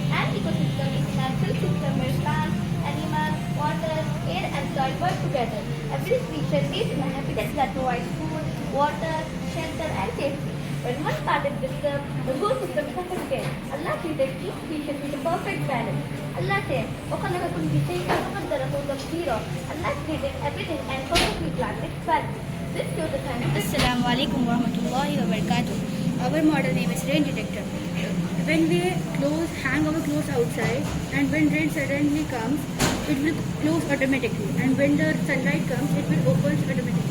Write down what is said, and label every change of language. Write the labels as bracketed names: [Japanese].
[English] An ecosystem is a natural system where plants, animals, water, air and soil work together. Every species is in a habitat that provides food, water, shelter and safety. When one part is disturbed, the whole system is affected. Allah created each species with a perfect balance. Allah said, [Arabic] وَخَلَقَ كُلَّ شَيْءٍ فَقَدَّرَهُ تَقْدِيرًا. [English] Allah created everything and perfectly planned its balance. This shows the time. [Arabic] Assalamu alaikum wa rahmatullahi wa barakatuh. [English] Our model name is rain detector. When we hang our clothes outside and when rain suddenly comes, it will close automatically. And when the sunlight comes, it will open automatically.